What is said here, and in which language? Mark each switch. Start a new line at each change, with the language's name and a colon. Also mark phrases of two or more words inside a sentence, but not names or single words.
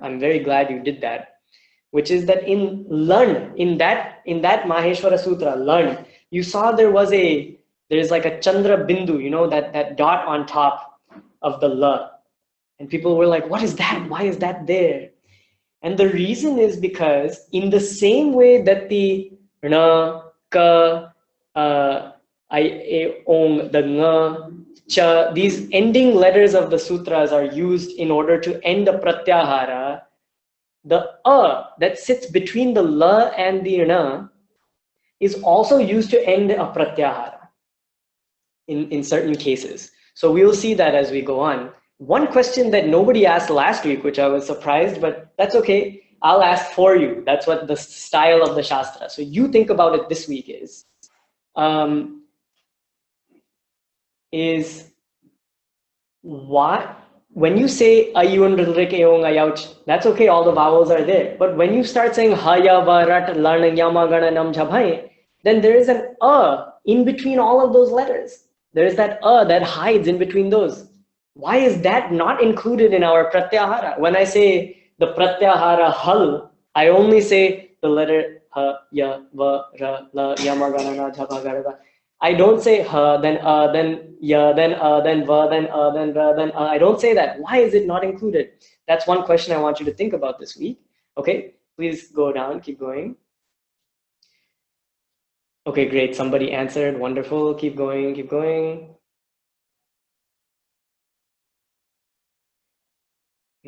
English: I'm very glad you did that, which is that in learn, in that Maheshwara Sutra, learn, you saw there's like a Chandra Bindu, you know, that dot on top of the la. And people were like, what is that? Why is that there? And the reason is because in the same way that the na, ka, I, e, ong, the nga, cha, these ending letters of the sutras are used in order to end a pratyahara, the that sits between the la and the na is also used to end a pratyahara in certain cases. So we'll see that as we go on. One question that nobody asked last week, which I was surprised, but that's okay. I'll ask for you. That's what the style of the Shastra. So you think about it this week is what, when you say
Sanskrit: ayun, rilrik, eong, ayouch,
English: that's okay, all the vowels are there. But when you start saying
Sanskrit: haya, varat, lan, yama, gana, nam, jhabhai,
English: then there is an in between all of those letters. There is that that hides in between those. Why is that not included in our pratyahara? When I say the pratyahara hal, I only say the letter
Sanskrit: ha, ya, va, ra, la, yama, gana, na, jhabha, gara.
English: I don't say ha, then ya, then va, then ra, then I don't say that. Why is it not included? That's one question I want you to think about this week. Okay, please go down, keep going. Okay, great. Somebody answered. Wonderful. Keep going, keep going.